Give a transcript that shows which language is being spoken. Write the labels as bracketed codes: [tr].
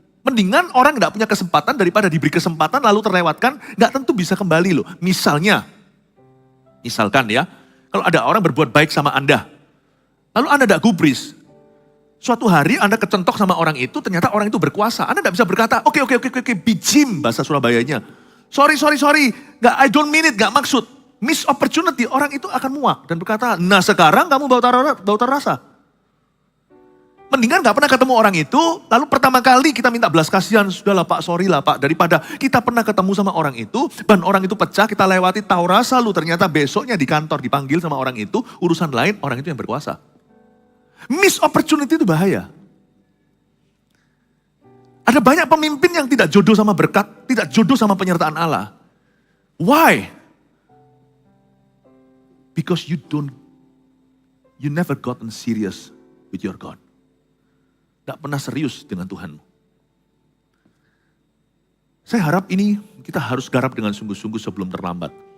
[id] Mendingan orang nggak punya kesempatan daripada diberi kesempatan lalu terlewatkan, nggak tentu bisa kembali loh. Misalkan ya, kalau ada orang berbuat baik sama Anda, lalu Anda tidak gubris. Suatu hari Anda kecentok sama orang itu, ternyata orang itu berkuasa. Anda tidak bisa berkata, oke, bijim bahasa Surabayanya. [en] Sorry, [id] nggak, [en] I don't mean it, [id] nggak maksud. [en] Miss opportunity, [id] orang itu akan muak dan berkata, nah sekarang kamu bau rasa. Mendingan nggak pernah ketemu orang itu, lalu pertama kali kita minta belas kasihan, sudahlah Pak, sorry lah Pak. Daripada kita pernah ketemu sama orang itu, dan orang itu pecah, kita lewati tahu rasa lu, ternyata besoknya di kantor dipanggil sama orang itu, urusan lain, orang itu yang berkuasa. [en] Miss opportunity [id] itu bahaya. Ada banyak pemimpin yang tidak jodoh sama berkat, tidak jodoh sama penyertaan Allah. [en] Why? Because you never gotten serious with your God. [id] Gak pernah serius dengan Tuhan. Saya harap ini kita harus garap dengan sungguh-sungguh sebelum terlambat.